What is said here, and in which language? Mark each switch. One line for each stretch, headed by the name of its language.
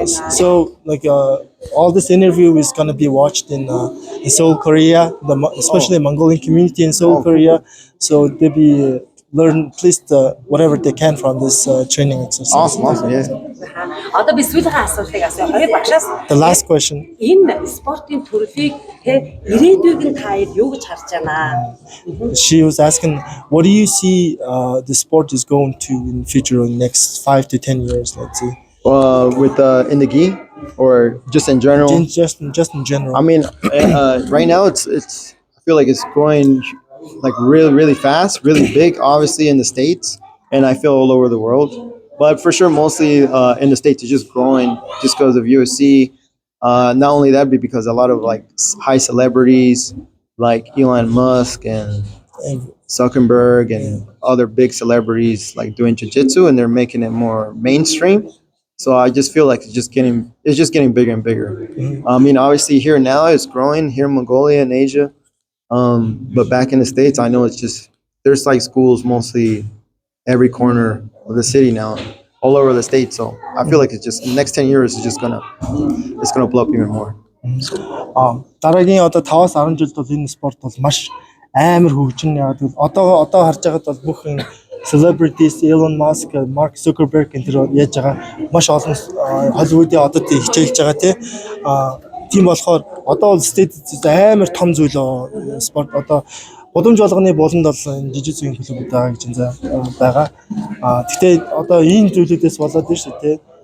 English: So like all this interview is going to be watched in Seoul, Korea, especially Mongolian community in Seoul, Korea. So they be learn at least whatever they can from this training exercise. Awesome, yeah.
Mongolian: Одоо би сүүлийн асуултыг асууя. Багшаас
English: The last question.
Mongolian: Энэ спортын төрлийг те ирээдүйг нь та юу гэж харж байна?
English: She was asking, what do you see the sport is going to in the future in the next 5 to 10 years, let's say? With in the gi or just in general? Just in general. I mean, right now it's I feel like it's growing like really fast, really big, obviously in the States, and I feel all over the world. But for sure, mostly in the States, it's just growing just because of UFC. Not only that, but because a lot of like high celebrities like Elon Musk and Zuckerberg and other big celebrities like doing jiu-jitsu, and they're making it more mainstream. So I just feel like it's just getting bigger and bigger. I mean, obviously here now it's growing here in Mongolia and Asia. But back in the States, I know it's just there's like schools mostly every corner of the city now, all over the state. So I feel like it's just the next 10 years is just gonna blow up even more.
Mongolian: Дараагийн одоо 5-аас 10 жилд бол энэ спорт бол маш амар хөгжин яваад одоо харж байгаад бол бүх энэ celebrities Elon Musk, Mark Zuckerberg энэ яаж байгаа маш олон Hollywood-ийн одоо хичээлж байгаа тийм болохоор одоо бол state амар том зүйл спорт одоо Гудамж болгоны буланд бол жижиг зүйн клубуд байгаа гэж байна. Гэхдээ одоо ийм зүйлүүдээс болоод байна шүү дээ.